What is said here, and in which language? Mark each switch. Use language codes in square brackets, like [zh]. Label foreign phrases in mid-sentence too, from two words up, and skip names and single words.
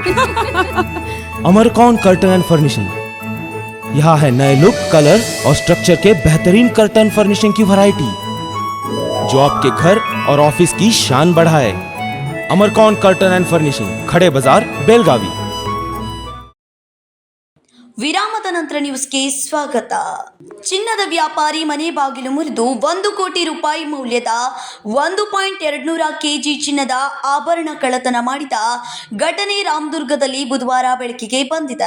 [hi] अमरकौन कर्टन एंड फर्निशिंग। यहाँ है नए लुक, कलर और स्ट्रक्चर के बेहतरीन [en] curtain furnishing [hi] की वैरायटी, जो आपके घर और ऑफिस की शान बढ़ाए। अमरकौन कर्टन एंड फर्निशिंग, खड़े बाजार, बेलगावी। [kn] ವಿರಾಮದ ನಂತರ ನ್ಯೂಸ್ಗೆ ಸ್ವಾಗತ. ಚಿನ್ನದ ವ್ಯಾಪಾರಿ ಮನೆ ಬಾಗಿಲು ಮುರಿದು 1 ಕೋಟಿ ರೂಪಾಯಿ ಮೌಲ್ಯದ 1.2 ಕೆಜಿ ಚಿನ್ನದ ಆಭರಣ ಕಳ್ಳತನ ಮಾಡಿದ ಘಟನೆ ರಾಮದುರ್ಗದಲ್ಲಿ ಬುಧವಾರ ಬೆಳಕಿಗೆ ಬಂದಿದೆ.